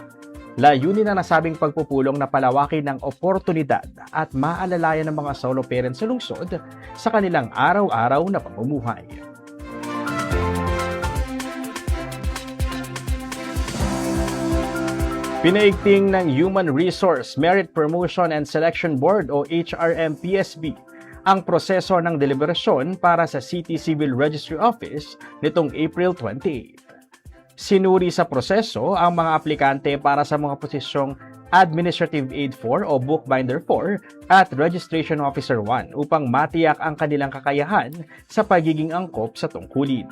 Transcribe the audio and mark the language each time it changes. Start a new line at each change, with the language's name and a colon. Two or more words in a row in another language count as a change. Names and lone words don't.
Filipino: Layunin na nasabing pagpupulong na palawakin ng oportunidad at maalalayan ng mga
English: solo parents
Filipino: sa lungsod sa kanilang araw-araw na pamumuhay. Pinaigting ng Human Resource Merit Promotion and Selection Board o HRM-PSB ang proseso ng deliberasyon para sa City Civil Registry Office nitong April 28. Sinuri sa proseso ang mga aplikante para sa mga posisyong Administrative Aid 4 o Bookbinder 4 at Registration Officer 1 upang matiyak ang kanilang kakayahan sa pagiging angkop sa tungkulin.